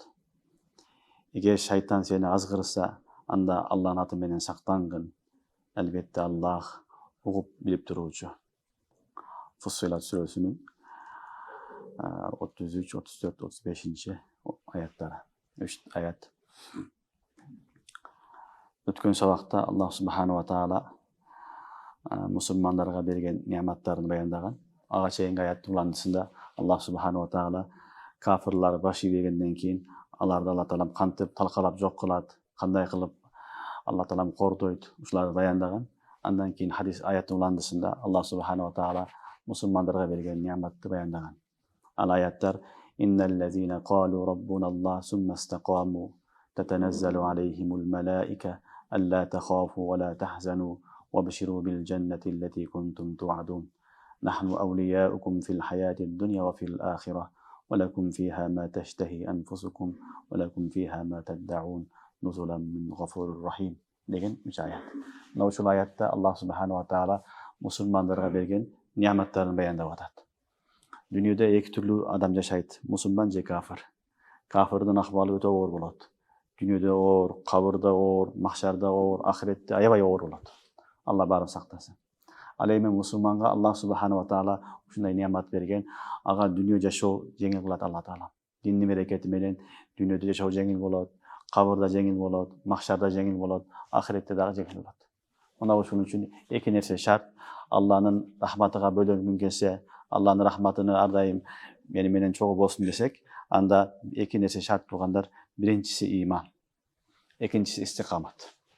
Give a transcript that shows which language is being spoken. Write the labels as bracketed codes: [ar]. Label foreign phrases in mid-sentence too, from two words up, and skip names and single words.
[ky] Эгер шайтан сени азгырса, анда Аллахтын аты менен сактангын. Албетте Аллах угуп билип туруучу. Фуссилат сүрөсүнүн 33, 34, 35 аяттары. 3 аят. Өткөн сабакта Аллах [ar] سبحانه وتعالى [ky] мусулмандарга берген неаматтарын баяндаган. Ага чейинки аяттын уландысында Аллах [ar] سبحانه وتعالى [ky] кафирлар баш ийбегенден кийин аларды Алла таалам кантип талкалап жок кылат, кандай кылып Алла таалам кордойт, ушуларды баяндаган. Андан кийин хадис аяттын уландысында Аллах [ar] سبحانه وتعالى [ky] мусулмандарга берген неаматты баяндаган. Ал аяттар: [ar] «إن الذين قالوا ربنا الله ثم استقاموا تتنزل عليهم الملائكة ألا تخافوا ولا تحزنوا وابشروا بالجنة التي كنتم توعدون نحن أولياؤكم في الحياة الدنيا وفي الآخرة ولكم فيها ما تشتهي أنفسكم ولكم فيها ما تدعون نزلا من غفور رحيم» [ky] деген 3 аят. Мына ушул аятта Аллах [ar] سبحانه وتعالى [ky] мусулмандарга берген неаматтарын баяндап атат. Дүйнөдө эки түрлүү адам жашайт: мусулман же кафир. Кафирдин акыбалы өтө оор болот. Дүйнөдө оор, кабырда оор, махшарда оор, ахиретте аябай оор болот. Алла баарын сактасын. Ал эми мусулманга Аллах [ar] سبحانه وتعالى [ky] ушундай неамат берген. Ага дүйнө жашоо жеңил кылат Алла таала. Диндин берекети менен дүйнөдө жашоо жеңил болот, кабырда жеңил болот, махшарда жеңил болот, ахиретте дагы жеңил болот. Мына ушун үчүн эки нерсе шарт. Алланын рахматыга бөлөнгүн келсе, Алланын рахматыны ар дайым мени менен чогуу болсун десек, анда эки нерсе шарт болгондар: биринчиси иман, экинчиси истикамат.